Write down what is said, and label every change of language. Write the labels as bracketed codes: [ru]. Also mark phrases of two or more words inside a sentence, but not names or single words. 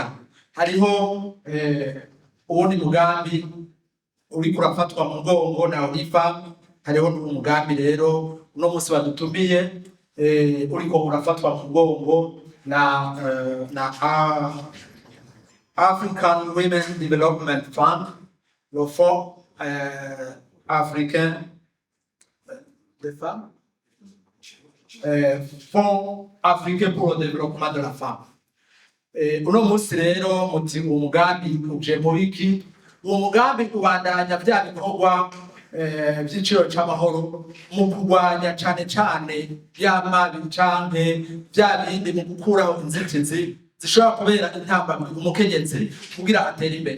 [rn] Hariho ubundi mugambi uriko urafatwa mu mugongo na OIFA. Hariho n'umugambi rero uno munsi badutumiye uriko urafatwa mu mugongo na African Women Development Fund, [fr] le Fonds africain des femmes, Fonds africain pour le développement de la femme. [rn] Uno munsi rero muti umugambi uje muri iki, uwo mugambi ubandanya vya bikorwa vy'iciro c'amahoro mu kurwanya cane cane vy'amabi canke vya bindi mu gukuraho inzitizi zishobora kubera intambamyi umukenyezi kugira atere imbere.